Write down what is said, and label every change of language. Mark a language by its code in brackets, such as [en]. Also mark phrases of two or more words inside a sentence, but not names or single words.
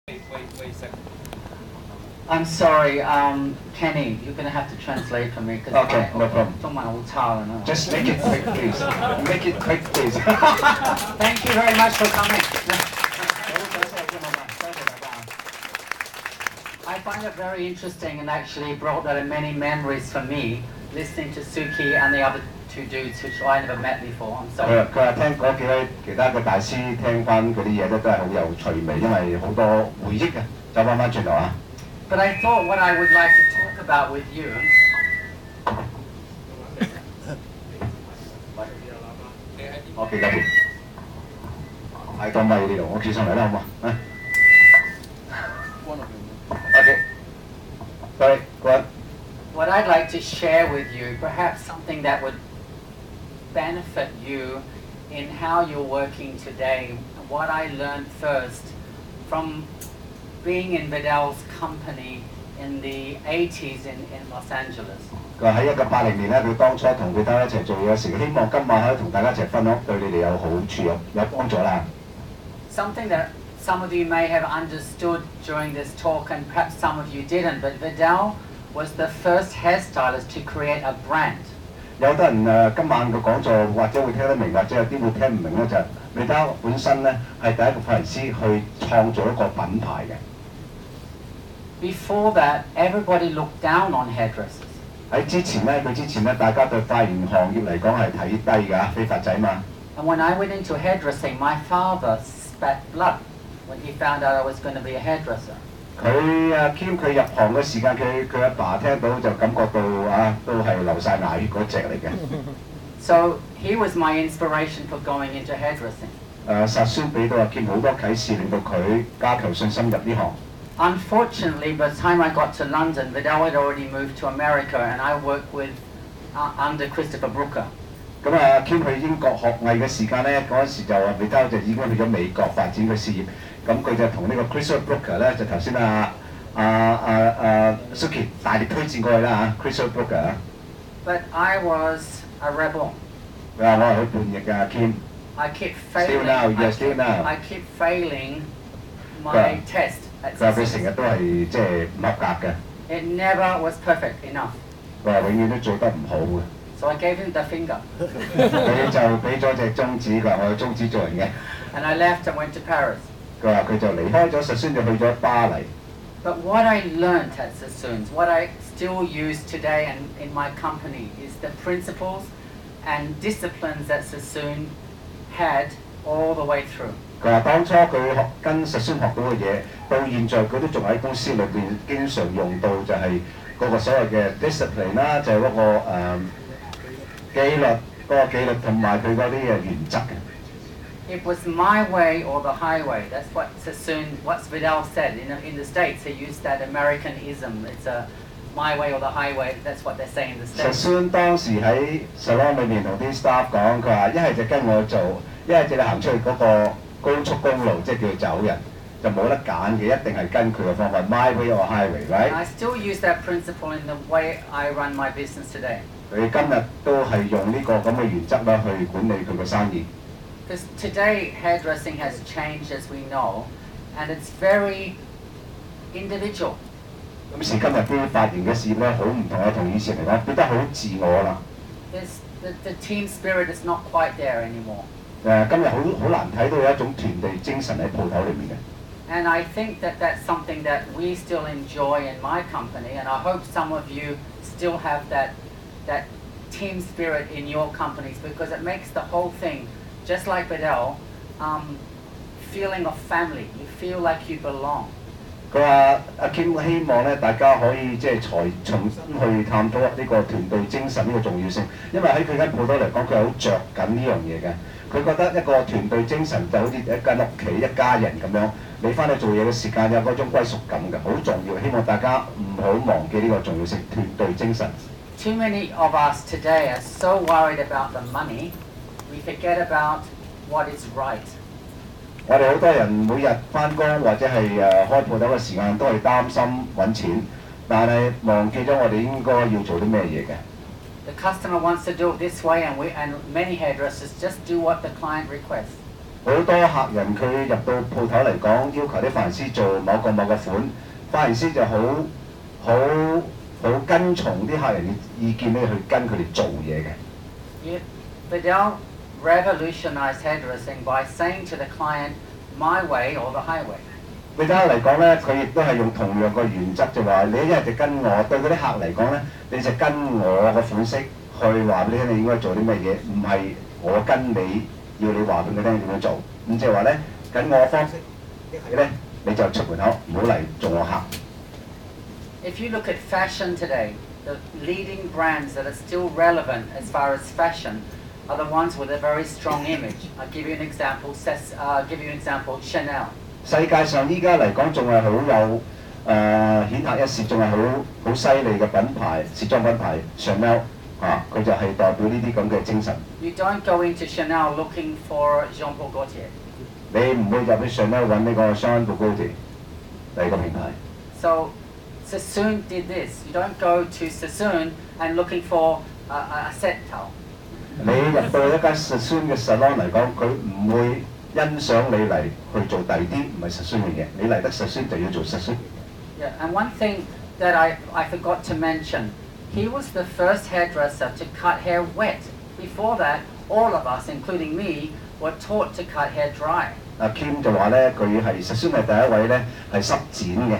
[en] Wait a second. I'm sorry, Kenny, you're going to have to translate for me because Okay, no problem. [yue] 中文好差啊。 [en] Just make it quick, please. Make it quick, please. Thank you very much for coming. I find it very interesting and actually brought many memories for me listening to Suki and the other two dudes which I never met before. I'm [yue] 佢 [en] sorry. [yue] 佢話聽嗰幾位其他嘅大師聽翻嗰啲嘢咧，都係好有趣味，因為好多回憶嘅。走翻轉頭啊！ [en] But I thought what I would like to talk about with you [yue] 我記得添，係個咪呢度，我企上嚟啦，好嘛？ [en] 啊 OK， sorry， go on。 what I'd like to share with you, perhaps something that would benefit you in how you're working today. What I learned first from being in Vidal's company in the 80s in Los Angeles. [yue] 佢話喺1980年咧，佢當初同佢哋一齊做嘢時，希望今晚可以同大家一齊分享，對你哋有好處有幫助啦。 [en] Something that some of you may have understood during this talk and perhaps some of you didn't, but Vidal was the first hairstylist to create a brand. [yue] 有啲人今晚嘅講座或者會聽得明，或者有啲會聽唔明咧，就係Vidal本身咧係第一個髮型師去創造一個品牌嘅。 [en] Before that, everybody looked down on hairdressers. [yue] 喺之前咧，大家對髮型行業嚟講係睇低㗎，飛髮仔嘛。 [en] And when I went into hairdressing, my father spat blood when he found out I was going to be a hairdresser. [yue] 佢入行嘅時間，佢阿爸聽到就感覺到都係流晒牙血嗰隻嚟嘅。 [en] So he was my inspiration for going into hairdressing. [yue] Sassoon 俾到阿 Kim 好多啟示，令到佢加強信心入呢行。 [en] Unfortunately, by the time I got to London, Vidal had already moved to America, and I worked with under Christopher Brooker. [yue] 咁Kim 去英國學藝嘅時間咧，嗰陣時就話 Vidal 就已經去咗美國發展佢事業。咁佢就同呢個 Christopher Brooker 咧，就頭先Suki 大力推薦過去啦嚇 ，Christopher Brooker。 [en] But I was a rebel. [yue] 佢話我係好叛逆嘅 Kim。 [en] I kept failing. Still now, yes, still now. I kept failing my test. [yue] 佢話佢成日都係即係唔合格嘅。 [en] It never was perfect enough. [yue] 佢話永遠都做得唔好嘅。 [en] So I gave him the finger. [yue] 佢就俾咗隻中指，佢話我有中指做人嘅。 [en] And I left and went to Paris. [yue] 佢話佢就離開咗Sassoon就去咗巴黎。 [en] But what I learned at Sassoon's, what I still use today and in my company, is the principles and disciplines that Sassoon had all the way through. [yue] 佢話當初佢跟Sassoon學到嘅嘢，到現在佢都仲喺公司裏邊經常用到，就係嗰個所謂嘅 discipline 啦，就係嗰個紀律同埋佢嗰啲嘅原則嘅。 [en] It was my way or the highway. That's what what Vidal said. In the States, he used that Americanism. It's a my way or the highway. That's what they say in the States. [yue] Sassoon 當時喺 salon 裏面同啲 staff 講，佢話一係就跟我做，一係就你行出去嗰個高速公路，即係叫走人，就冇得揀嘅，一定係跟佢嘅方法 ， [en] my way or highway， [yue] right？ [en] I still use that principle in the way I run my business today. [yue] 佢今日都係用呢個咁嘅原則啦去管理佢嘅生意。 [en] Because today hairdressing has changed, as we know, and it's very individual. [yue] 今時今日啲髮型嘅事業咧，好唔同啊，同以前嚟講變得好自我啦。 [en] The team spirit is not quite there anymore. [yue] 今日好難睇到有一種團隊精神喺鋪頭裏面嘅。 [en] And I think that that's something that we still enjoy in my company, and I hope some of you still have that team spirit in your companies because it makes the whole thing, just like Vidal, feeling of family. You feel like you belong. [yue] 佢話阿 Kim 希望咧，大家可以即係重新去探討呢個團隊精神呢個重要性，因為喺佢間鋪頭嚟講，佢係好着緊呢樣嘢嘅。佢覺得一個團隊精神就好似一間屋企一家人咁樣，你翻去做嘢嘅時間有嗰種歸屬感嘅，好重要。希望大家唔好忘記呢個重要性，團隊精神。 [en] Too many of us today are so worried about the money, we forget about what is right. [yue] 我哋好多人每日翻工或者係開鋪頭嘅時間都係擔心揾錢，但係忘記咗我哋應該要做啲咩嘢嘅。 [en] The customer wants to do it this way, and many hairdressers just do what the client requests. [yue] 好多客人佢入到鋪頭嚟講，要求啲髮型師做某個款，髮型師就好跟從啲客人嘅意見咧去跟佢哋做嘢嘅。 [en] Vidal revolutionized hairdressing by saying to the client, "My way or the highway." [yue] Vidal 嚟講咧，佢亦都係用同樣個原則，就話你一日就跟我，對嗰啲客嚟講咧，你就跟我個款式去話俾你聽，你應該做啲咩嘢，唔係我跟你要你話俾佢聽點樣做。咁即係話咧，跟我方式，一係咧你就出門口，唔好嚟做我客。 [en] If you look at fashion today, the leading brands that are still relevant as far as fashion are the ones with a very strong image. I'll give you an example. Chanel. [yue] 世界上依家嚟講仲係好有顯赫一時，仲係好犀利嘅品牌，時裝品牌 Chanel 佢就係代表呢啲咁嘅精神。 [en] You don't go into Chanel looking for Jean-Paul Gaultier. [yue] 你唔會入去 Chanel 揾呢個 Jean-Paul Gaultier 第二個品牌。 [en] So Sassoon did this. You don't go to Sassoon and looking for a set towel. [yue] 你入到一間 Sassoon 嘅 salon 嚟講，佢唔會欣賞你嚟去做第二啲唔係 Sassoon 嘅嘢。你嚟得 Sassoon 就要做 Sassoon。 [en] Yeah, and one thing that I forgot to mention, he was the first hairdresser to cut hair wet. Before that, all of us, including me, were taught to cut hair dry. [yue] Kim 就話咧，佢係 Sassoon 係第一位咧係濕剪嘅。